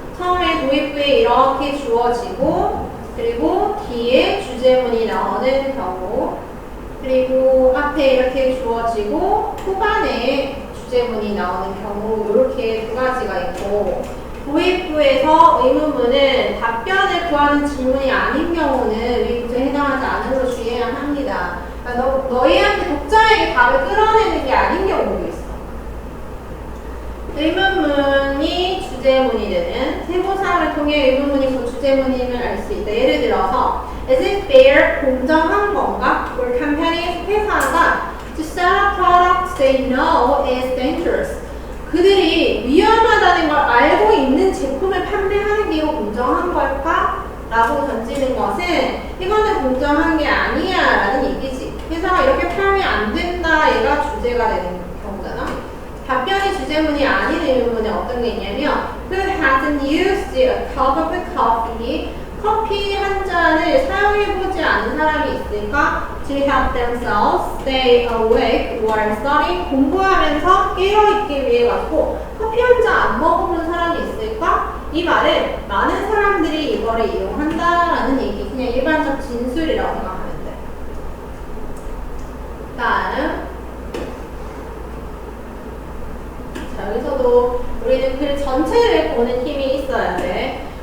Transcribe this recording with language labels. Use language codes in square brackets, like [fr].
[ko] 처음에 도입부에 이렇게 주어지고 그리고 뒤에 주제문이 나오는 경우 그리고 앞에 이렇게 주어지고 후반에 주제문이 나오는 경우 이렇게 두 가지가 있고 도입부에서 의문문은 답변을 구하는 질문이 아닌 경우는 이 구조에 해당하지 않은 것으로 주의해야 합니다. 그러니까 너희한테 독자에게 답을 끌어내는 게 아닌 경우도 있어. 의문문이 주제문이 되는 세부사를 통해 의문문이 곧 주제문임을 알 수 있다. 예를 들어서 [en] Is it fair? [ko] 공정한 건가? [en] or companies [ko] 회사가 [en] to sell a product they know is dangerous. [ko] 그들이 위험하다는 걸 알고 있는 제품을 판매하는 게 이거 공정한 걸까? 라고 던지는 것은 이거는 공정한 게 아니야 라는 얘기지. 회사가 이렇게 팔면 안 된다 얘가 주제가 되는 경우잖아. 답변이 주제문이 아닌 의문문에 어떤 게 있냐면 [en] Who hasn't used a cup of coffee? [ko] 커피 한 잔을 사용해보지 않은 사람이 있을까? [en] To help themselves stay awake while studying. [ko] 공부하면서 깨어있기 위해 가지고 커피 한 잔 안 먹어본 사람이 있을까? 이 말은 많은 사람들이 이거를 이용한다라는 얘기. 그냥 일반적 진술이라고 생각하면 돼. 다음 자, 여기서도 우리는 글 전체를 보는 힘이 있어야 돼.